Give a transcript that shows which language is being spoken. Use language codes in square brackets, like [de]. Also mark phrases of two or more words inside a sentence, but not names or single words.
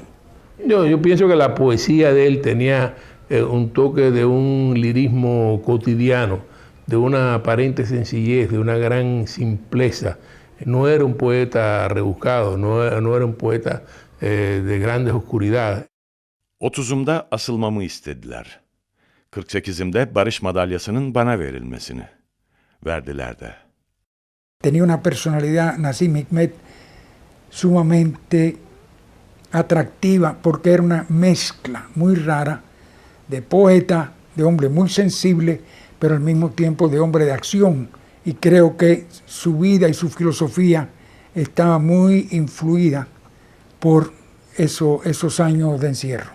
[es] Yo pienso que la poesía de él tenía un toque de un lirismo cotidiano, de una aparente sencillez, de una gran simpleza. No era un poeta rebuscado, no era un poeta de grandes oscuridades. [tr] 30'umda asılmamı istediler. 48'imde Barış Madalyası'nın bana verilmesini. Verdiler de. [es] Tenía una personalidad, Nasim Hikmet, sumamente atractiva porque era una mezcla muy rara de poeta, de hombre muy sensible, pero al mismo tiempo de hombre de acción. Y creo que su vida y su filosofía estaba muy influida por esos años de encierro.